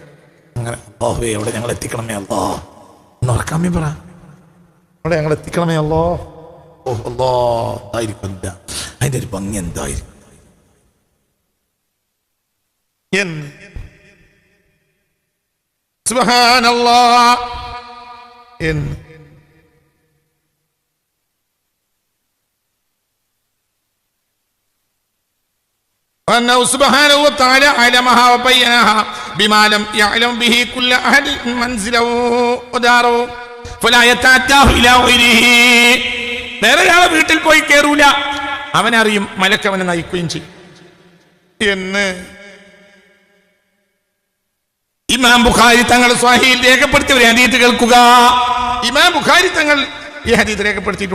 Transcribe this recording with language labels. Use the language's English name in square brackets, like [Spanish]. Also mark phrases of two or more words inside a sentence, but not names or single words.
[Malayalam] അങ്ങനെ അല്ലാഹുവേ, അവിടെ ഞങ്ങൾ എത്തിക്കണമേ അല്ലാ, നോക്കാമേ പറ, അവിടെ ഞങ്ങൾ എത്തിക്കണമേ അല്ലോ. ഓ അല്ലാ, ആയിരിക്കും അതിന്റെ ഒരു ഭംഗി എന്തായിരിക്കും എന്ന്. സുബ്ഹാനല്ലാഹ് എന്ന്. [Arabic] وأنه سبحانه وتعالى علمها وبينها بما لم يعلم به كل أحد منزله وداره فلا يتعداه إلى غيره. [Malayalam] വേറെ ഒരാളെ വീട്ടിൽ പോയി കയറൂല, അവനറിയും, മലക്ക് അവനെ നയിക്കുകയും ചെയ്യും എന്ന് ഇമാം ബുഖാരി തങ്ങൾ സ്വഹീഹിൽ രേഖപ്പെടുത്തിയ ഒരു ഹദീത്ത് കേൾക്കുക. ഇമാം ബുഖാരി തങ്ങൾ ഈ ഹദീത്ത് രേഖപ്പെടുത്തിയിട്ടുണ്ട്.